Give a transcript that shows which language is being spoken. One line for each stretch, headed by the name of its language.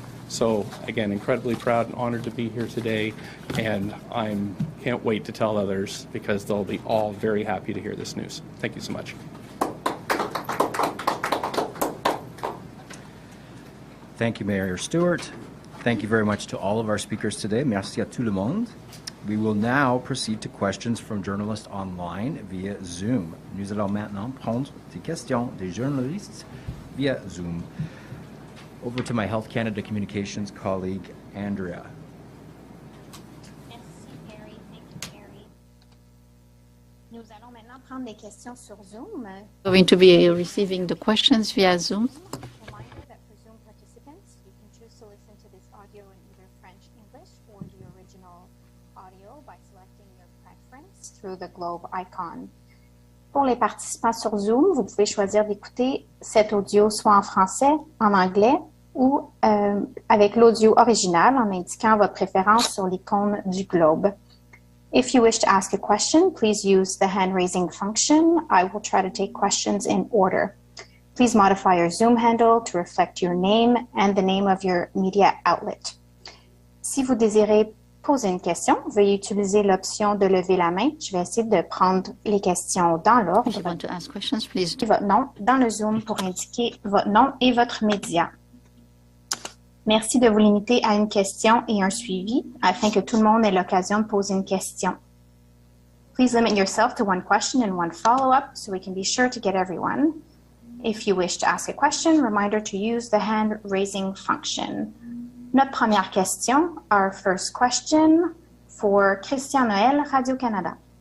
English: So again, incredibly proud and honored to be here today, and I can't wait to tell others because they'll be all very happy to hear this news. Thank you so much. Thank you, Mayor Stewart. Thank you very much to all of our speakers today.
French: Merci à tout le monde.
English: We will now proceed to questions from journalists online via Zoom.
French: Nous allons maintenant prendre des questions des journalistes via Zoom.
English: Over to my Health Canada Communications colleague, Andrea.
French: Merci, Gary.
English: Thank you, Gary.
French: Nous allons maintenant prendre des questions sur Zoom.
English: Going to be receiving the questions via Zoom. Reminder that for Zoom participants, you can choose to listen to this audio in either French, English, or the original audio by selecting your preference through the globe icon.
French: Pour les participants sur Zoom, vous pouvez choisir d'écouter cet audio soit en français, en anglais ou avec l'audio original en indiquant votre préférence sur l'icône du globe.
English: If you wish to ask a question, please use the hand-raising function. I will try to take questions in order. Please modify your Zoom handle to reflect your name and the name of your media outlet.
French: Si vous désirez poser une question, veuillez utiliser l'option de lever la main. Je vais essayer de prendre les questions dans l'ordre.
English: If you want to ask questions, please do.
French: Votre nom dans le Zoom pour indiquer votre nom et votre média. Merci de vous limiter à une question et un suivi afin que tout le monde ait l'occasion de poser une question.
English: Please limit yourself to one question and one follow-up so we can be sure to get everyone. If you wish to ask a question, reminder to use the hand-raising function.
French: Notre première question,
English: our first question for Christian Noël, Radio-Canada.